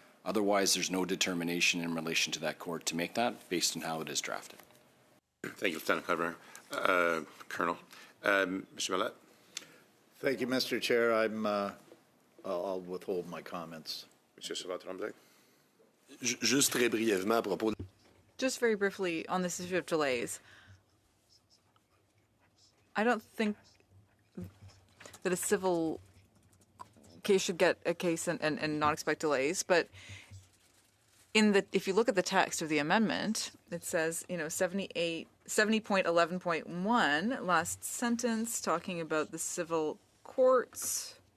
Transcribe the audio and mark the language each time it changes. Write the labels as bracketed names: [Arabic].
[English] Otherwise, there's no determination in relation to that court to make that based on how it is drafted. Thank you, Lieutenant Governor. Colonel. Mr. Mallette. Thank you, Mr. Chair. I'll withhold my comments. Mr. Tremblay. [French] Juste très brièvement à propos. [English] Just very briefly on this issue of delays. I don't think that a civil case should get a case and not expect delays, but if you look at the text of the amendment, it says, 70.11.1, last sentence, talking about the civil courts.